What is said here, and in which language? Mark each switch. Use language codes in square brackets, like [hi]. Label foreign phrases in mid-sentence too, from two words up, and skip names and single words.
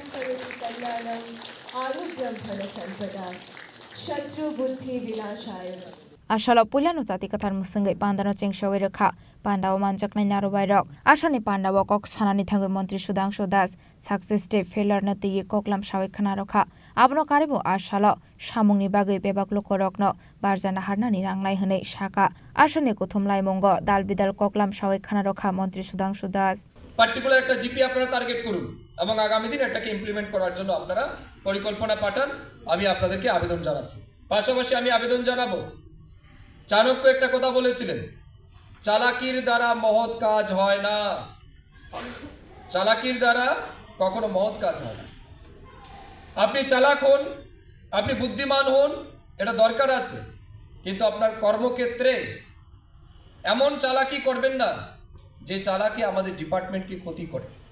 [trp] Ashala Pulano Zatikatar Musungai Pandano Ching Shawiraka, Panda Manjak Narubai Rock, Ashani Panda Wakok Sanani Tangu Montri Sudanshu Das, Success Day Failure Nati Koklam Shawi Kanaroka, Abno Karibu Ashala, Shamuni Bagai Bebak Lokorokno, Barzana Harnani Ranglai Hune Shaka, Ashani Kutumlai Mongo, Dalbidal Koklam Shawi Kanaroka, Montri Sudanshu Das. [bn] Particular একটা জিপি আপনারা টার্গেট করুন এবং আগামী দিন এটাকে ইমপ্লিমেন্ট করার জন্য আপনারা পরিকল্পনা পাঠান আমি আপনাদেরকে আবেদন জানাচ্ছি পাশাপাশি আমি আবেদন জানাবো চাণক্য একটা কথা বলেছিলেন চালাকির দ্বারা মহৎ কাজ হয় না চালাকির দ্বারা কখনো মহৎ কাজ হয় না আপনি চালাক হন আপনি বুদ্ধিমান হন এটা দরকার আছে কিন্তু আপনার কর্মক্ষেত্রে এমন চালাকি করবেন না যে চালাকি আমাদের ডিপার্টমেন্টকে ক্ষতি করে